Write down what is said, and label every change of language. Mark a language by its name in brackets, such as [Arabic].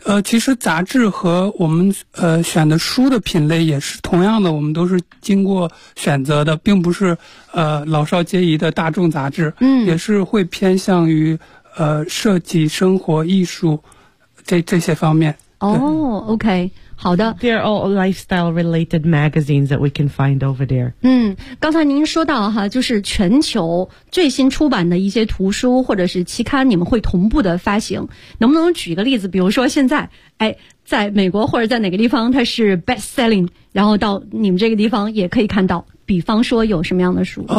[Chinese] 其实杂志和我们选的书的品类也是同样的，我们都是经过选择的，并不是老少皆宜的大众杂志。嗯。也是会偏向于设计、生活、艺术。这些方面哦、OK 好的 [English] They're all lifestyle related magazines that we can find over there [Chinese] 嗯，刚才您说到哈，就是全球最新出版的一些图书或者是期刊你们会同步的发行，能不能举一个例子，比如说现在哎，在美国或者在哪个地方它是 best selling， 然后到你们这个地方也可以看到，比方说有什么样的书？